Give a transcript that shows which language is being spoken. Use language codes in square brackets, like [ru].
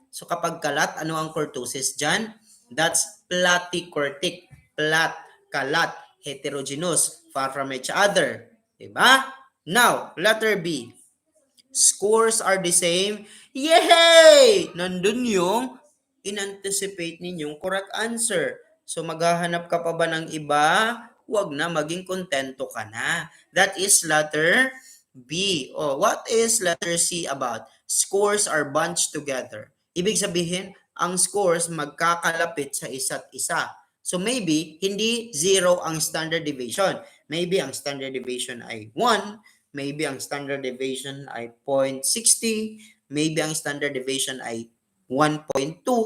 [tl] So kapag kalat, ano ang kurtosis dyan? [en] That's platycortic. Plat, kalat, heterogeneous, far from each other. Diba? Now, letter B. Scores are the same. [tl] Yay! Nandun yung in-anticipate ninyong correct answer. So maghahanap ka pa ba ng iba? Huwag na, maging kontento ka na. [en] That is letter B. Oh, what is letter C about? Scores are bunched together. [tl] Ibig sabihin, ang scores magkakalapit sa isa't isa. So maybe, hindi 0 ang standard deviation. Maybe ang standard deviation ay 1, maybe ang standard deviation ay 0.60, maybe ang standard deviation ay 1.2.